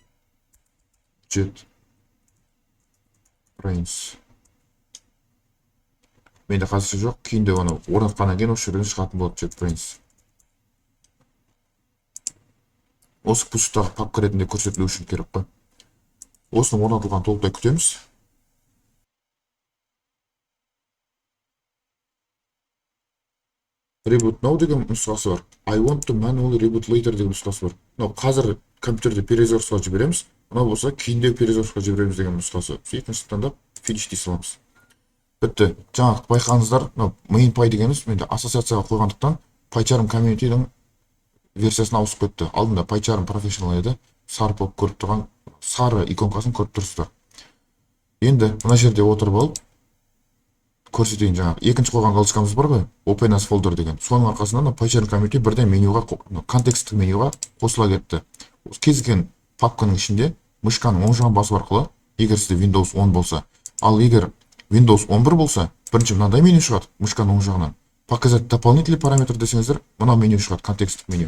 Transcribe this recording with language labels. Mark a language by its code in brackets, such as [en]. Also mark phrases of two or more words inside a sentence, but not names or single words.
[kk] JetBrains. Менде қазірше жоқ, кейінде оны орнатқаннан кейін осы жерден шығатын болады JetBrains. Осы пуштағы папка ретінде көрсетілу үшін керек қой. Осының орнатылған толықтай күтеміз. [en] Reboot now [kk] деген нұсқасы бар. [en] I want to manually reboot later [kk] деген нұсқасы бар. Қазір компьютерді перезагрузға жібереміз, мынау болса кейінде перезагрузға жібереміз деген нұсқасы. Екінші таңдап finish дей саламыз. Бітті. Жаңағы байқаңыздар, MainPy дегеніміз менде ассоциацияға қойғандықтан PyCharm Community'дің версиясына ауысып кетті. Алдында PyCharm Professional еді, сары болып көріп тұрған сары иконкасын көріп тұрсыздар. Енді мына жерде отырып алып көрсетейін. Жаңағы екінші қойған галочкамыз бар ғой, [en] Open as folder [kk] деген. Соның арқасында PyCharm Community бірден менюға, контексттік менюға қосыла кетті. Кез келген папканың ішінде мышканың оң жағын басу арқылы, егер сізде Windows 10 болса, ал егер Windows 11 болса, бірінші мынандай меню шығады мышканың оң жағынан. [ru] Показать дополнительный параметр [kk] десеңіздер, мына меню шығады, контексттік меню.